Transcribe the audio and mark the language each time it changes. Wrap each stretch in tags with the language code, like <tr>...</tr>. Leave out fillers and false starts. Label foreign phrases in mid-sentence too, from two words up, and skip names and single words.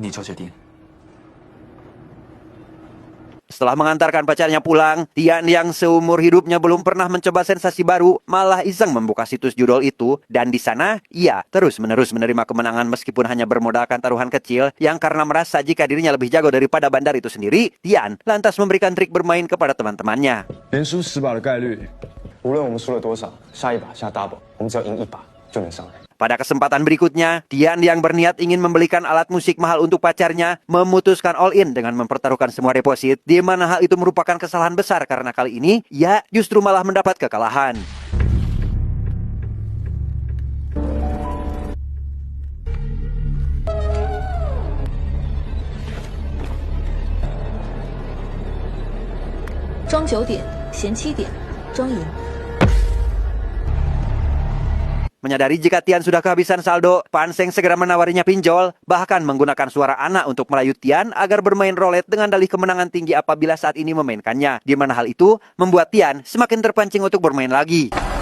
<id>Setelah mengantarkan pacarnya pulang, Tian yang seumur hidupnya belum pernah mencoba sensasi baru, malah iseng membuka situs judul itu, dan di sana ia terus-menerus menerima kemenangan meskipun hanya bermodalkan taruhan kecil, yang karena merasa jika dirinya lebih jago daripada bandar itu sendiri, Tian lantas memberikan trik bermain kepada teman-temannya. Pada kesempatan berikutnya, Tian yang berniat ingin membelikan alat musik mahal untuk pacarnya memutuskan</id> <en>all in</en> <id>dengan mempertaruhkan semua deposit, di mana hal itu merupakan kesalahan besar karena kali ini ia justru malah mendapat kekalahan.</id> <zh>Zhang 9点，闲7点，庄赢。</zh> <id>Menyadari jika Tian sudah kehabisan saldo, Panseng segera menawarinya pinjol, bahkan menggunakan suara Ana untuk merayu Tian agar bermain roulette dengan dalih kemenangan tinggi apabila saat ini memainkannya, di mana hal itu membuat Tian semakin terpancing untuk bermain lagi.</id>